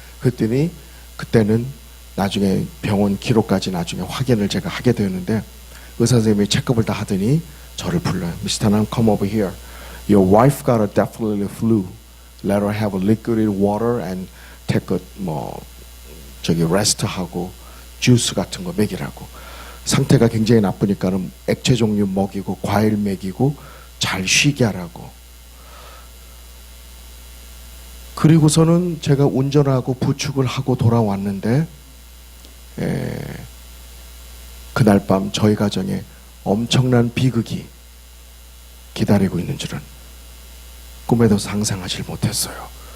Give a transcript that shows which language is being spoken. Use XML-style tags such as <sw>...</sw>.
<ko>그랬더니 그때는 나중에 병원 기록까지 나중에 확인을 제가 하게 되었는데 의사 선생님이 체크업을 다 하더니 저를 불러요.</ko> <en>Mr. Nam, come over here. Your wife got a definitely flu. Let her have a liquid water and take a rest하고</en> <ko>주스 같은 거 먹이라고. 상태가 굉장히 나쁘니까는 액체 종류 먹이고 과일 먹이고 잘 쉬게 하라고. 그리고서는 제가 운전하고 부축을 하고 돌아왔는데 그날 밤 저희 가정에 엄청난 비극이 기다리고 있는 줄은 꿈에도 상상하지 못했어요.</ko>